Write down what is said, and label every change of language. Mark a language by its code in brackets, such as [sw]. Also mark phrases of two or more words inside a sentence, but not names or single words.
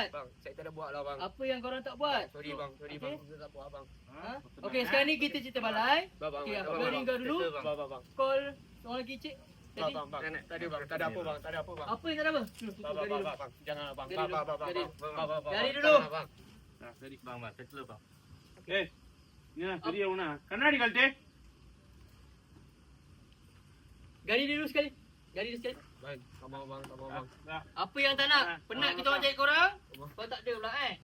[ms] Bang, saya tak ada buat lah bang. Apa yang korang tak buat? Sorry bang. Kita tak buat bang. Okey, sekarang ni kita cerita balai. Bang. Okey, aku ring kau dulu. Bang. Call seorang lagi cik. Bang. Tak ada bang. Tak ada apa bang. Apa yang tak ada apa? Bang. Jangan bang. Dari dulu. [ta] சரி வாங்க செட்டில் பா. ஏய் என்ன பெரியவனா கண்ணாடி கழட்டு. [ms] Gari dulu sekali. Bang. Bang. Apa yang tak nak? Penat kita orang cari korang. Kau tak ada pula